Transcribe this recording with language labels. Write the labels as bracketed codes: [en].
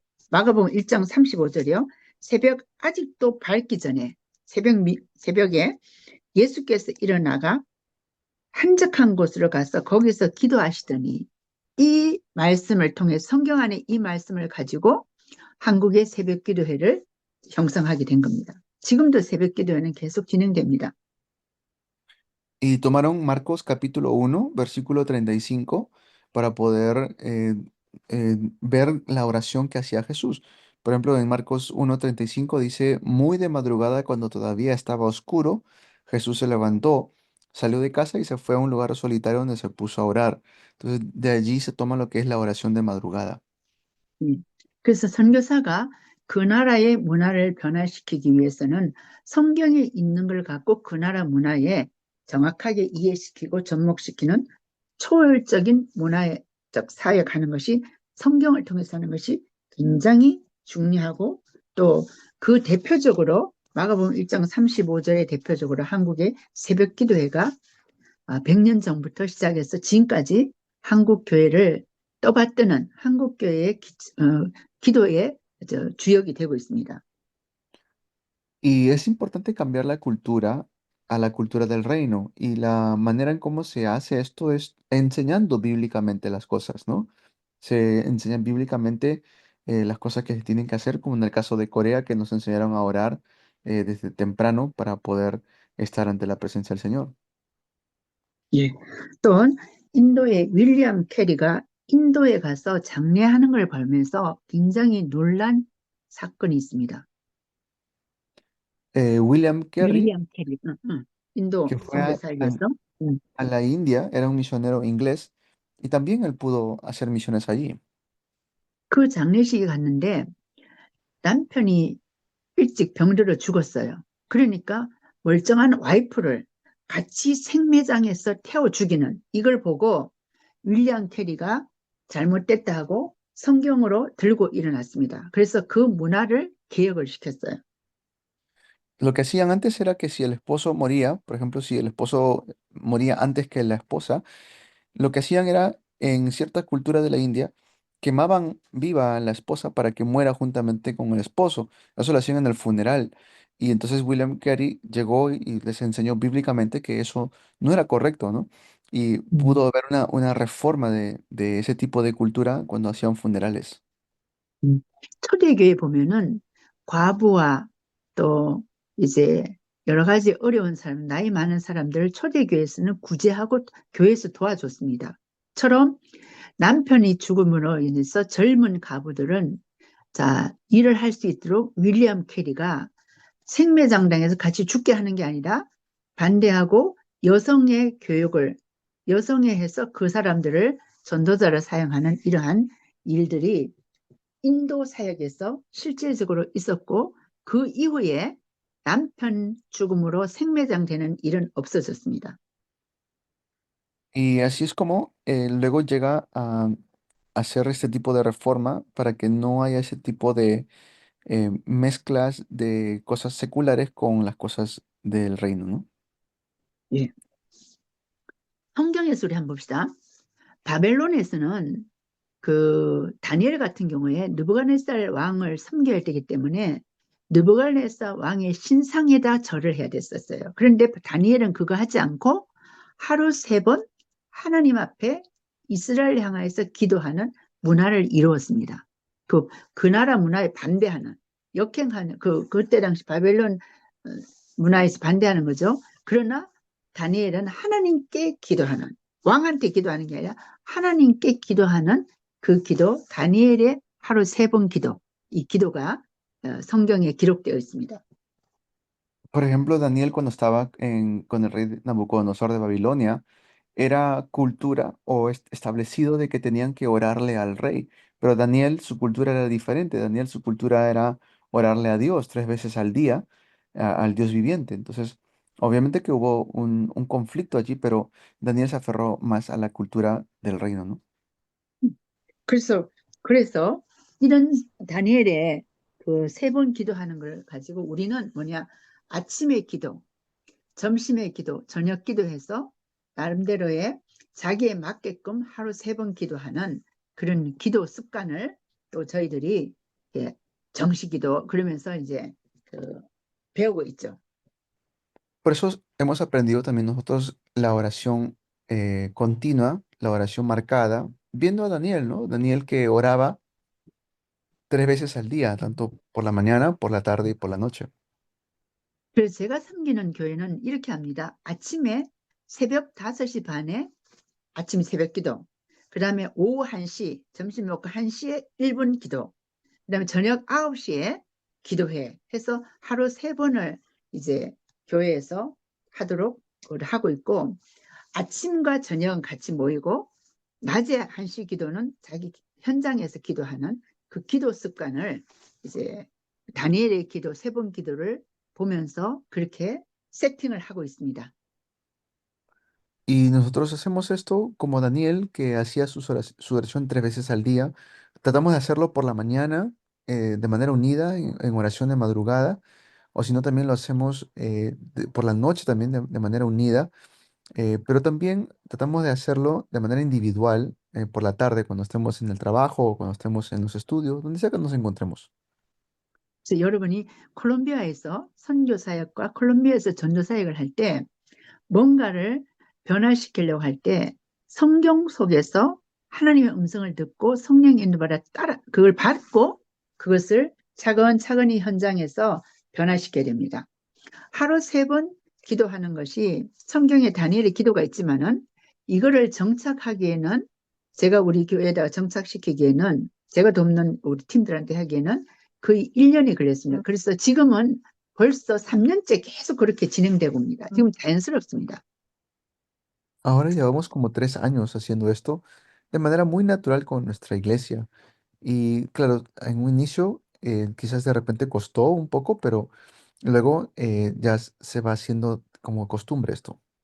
[ko] 마가복음 1장 35절이요. 새벽 아직도 밝기 전에 새벽에 예수께서 일어나가 한적한 곳으로 가서 거기서 기도하시더니 이 말씀을 통해 성경 안에 이 말씀을 가지고 한국의 새벽 기도회를 형성하게 된 겁니다. 지금도 새벽 기도회는 계속 진행됩니다. [es] Y tomaron Marcos capítulo 1, versículo 35, para poder ver la oración que hacía Jesús. Por ejemplo, en Marcos 1:35 dice, muy de madrugada cuando todavía estaba oscuro, Jesús se levantó, salió de casa y se fue a un lugar solitario donde se puso a orar. Entonces, de allí se toma lo que es la oración de madrugada. [ko] 그래서 선교사가 그 나라의 문화를 변화시키기 위해서는 성경에 있는 걸 갖고 그 나라 문화에 정확하게 이해시키고 접목시키는 초월적인 문화적 사역하는 것이 성경을 통해서 하는 것이 굉장히 중요하고 또 그 대표적으로 마가복음 1장 35절에 대표적으로 한국의 새벽 기도회가 100년 전부터 시작해서 지금까지 한국 교회를 떠받드는 한국 교회의 기도의 주역이 되고 있습니다. [es] Y es importante cambiar la cultura a la cultura del reino. Y la manera en cómo se hace esto es enseñando bíblicamente las cosas, ¿no? Se enseñan bíblicamente las cosas que se tienen que hacer, como en el caso de Corea, que nos enseñaron a orar desde temprano para poder estar ante la presencia del Señor. [ko] 예. 또 인도의 윌리엄 캐리가 인도에 가서 장례하는 걸 보면서 굉장히 놀란 사건이 있습니다. [es] William Carey, [ko] 윌리엄 캐리, 인도 [es] que fue [ko] 선교사에서 [es] a la India, era un misionero inglés, y también él pudo hacer misiones allí. [ko] 그 장례식에 갔는데 남편이 일찍 병들어 죽었어요. 그러니까 멀쩡한 와이프를 같이 생매장에서 태워 죽이는 이걸 보고 윌리엄 캐리가 잘못됐다 하고 성경으로 들고 일어났습니다. 그래서 그 문화를 개혁을 시켰어요. [es] Lo que hacían antes era que si el esposo moría, por ejemplo, si el esposo moría antes que la esposa, lo que hacían era, en cierta cultura de la India, quemaban viva a la esposa para que muera juntamente con el esposo. Eso lo hacían en el funeral. Y entonces William Carey llegó y les enseñó bíblicamente que eso no era correcto, ¿no? Y pudo haber una reforma de ese tipo de cultura cuando hacían funerales. [ko] 초대교회 보면은 과부와 또 이제 여러 가지 어려운 사람, 나이 많은 사람들을 초대교회에서는 구제하고 교회에서 도와줬습니다. 처럼 남편이 죽음으로 인해서 젊은 가부들은 일을 할 수 있도록 윌리엄 캐리가 생매장당에서 같이 죽게 하는 게 아니라 반대하고 여성의 교육을 여성에 해서 그 사람들을 전도자로 사용하는 이러한 일들이 인도 사역에서 실질적으로 있었고 그 이후에 남편 죽음으로 생매장되는 일은 없어졌습니다. [es] Y así es como luego llega a hacer este tipo de reforma para que no haya ese tipo de mezclas de cosas seculares con las cosas del reino, ¿no? [ko] 예. 성경에서 우리 한번 봅시다. 바벨론에서는 그 다니엘 같은 경우에 느부갓네살 왕을 섬겨야 되기 때문에 느부갓네살 왕의 신상에다 절을 해야 됐었어요. 그런데 다니엘은 그거 하지 않고 하루 3번 하나님 앞에 이스라엘 향하여서 기도하는 문화를 이루었습니다. 그 나라 문화에 반대하는, 역행하는, 그때 당시 바벨론 문화에서 반대하는 거죠. 그러나 다니엘은 하나님께 기도하는, 왕한테 기도하는 게 아니라 하나님께 기도하는 그 기도, 다니엘의 하루 3번 기도, 이 기도가 성경에 기록되어 있습니다. [es] Por ejemplo, Daniel cuando estaba con el rey Nabucodonosor de Babilonia, era cultura o establecido de que tenían que orarle al rey, pero Daniel, su cultura era diferente. Daniel, su cultura era orarle a Dios 3 veces al día, al Dios viviente. Entonces, obviamente que hubo un conflicto allí, pero Daniel se aferró más a la cultura del reino, ¿no? [ko] 그래서 이런 다니엘의 그 3번 기도하는 걸 가지고 우리는 뭐냐, 아침의 기도, 점심의 기도, 저녁 기도해서 나름대로의 자기에 맞게끔 하루 3번 기도하는 그런 기도 습관을 또 저희들이 정시기도 그러면서 이제 배우고 있죠. [es] Por eso hemos aprendido también nosotros la oración continua, la oración marcada, viendo a Daniel, ¿no? Daniel que oraba 3 veces al día, tanto por la mañana, por la tarde y por la noche. [ko] 그래서 제가 섬기는 교회는 이렇게 합니다. 아침에 새벽 5시 반에 아침 새벽 기도, 그 다음에 오후 1시, 점심 먹고 1시에 1분 기도, 그 다음에 저녁 9시에 기도회 해서 하루 3번을 이제 교회에서 하도록 하고 있고, 아침과 저녁은 같이 모이고 낮에 1시 기도는 자기 현장에서 기도하는 그 기도 습관을 이제 다니엘의 기도 3번 기도를 보면서 그렇게 세팅을 하고 있습니다. [es] Y nosotros hacemos esto como Daniel, que hacía su oración 3 veces al día. Tratamos de hacerlo por la mañana, de manera unida, en oración de madrugada, o si no, también lo hacemos por la noche también de manera unida, pero también tratamos de hacerlo de manera individual, por la tarde, cuando estemos en el trabajo o cuando estemos en los estudios, donde sea que nos encontremos. [ko] 그래서 여러분이 콜롬비아에서 선교 사역과 콜롬비아에서 전도 사역을 할 때 뭔가를 변화시키려고 할 때 성경 속에서 하나님의 음성을 듣고 성령 인도받아 따라 그걸 받고 그것을 차근차근히 현장에서 변화시켜야 됩니다. 하루 3번 기도하는 것이 성경에 다니엘의 기도가 있지만은 이거를 정착하기에는 제가 우리 교회에다가 정착시키기에는 제가 돕는 우리 팀들한테 하기에는 거의 1년이 걸렸습니다. 그래서 지금은 벌써 3년째 계속 그렇게 진행되고 있습니다. 지금 자연스럽습니다. [es] Ahora llevamos como 3 años haciendo esto de manera muy natural con nuestra iglesia. Y claro, en un inicio quizás de repente costó un poco, pero luego ya se va haciendo como costumbre esto.